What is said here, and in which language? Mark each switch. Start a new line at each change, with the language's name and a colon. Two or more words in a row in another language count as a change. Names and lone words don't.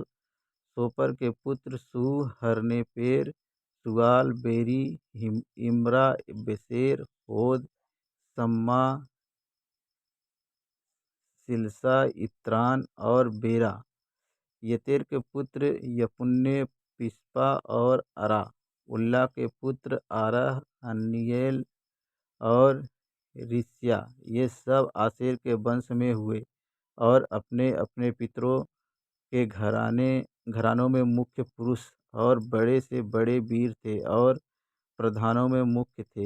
Hindi: सोपर के पुत्र सू, हरनेपेर, सुआल, बेरी, इम्रा, बेसेर, होद, सम्मा, सिलसा, इत्रान और बेरा। यतेर के पुत्र यपुन्ने, पिस्पा और अरा। उल्ला के पुत्र आरह, हन्निएल और रिस्या। ये सब आशेर के वंश में हुए, और अपने अपने पितरों के घरानों में मुख्य पुरुष और बड़े से बड़े वीर थे, और प्रधानों में मुख्य थे।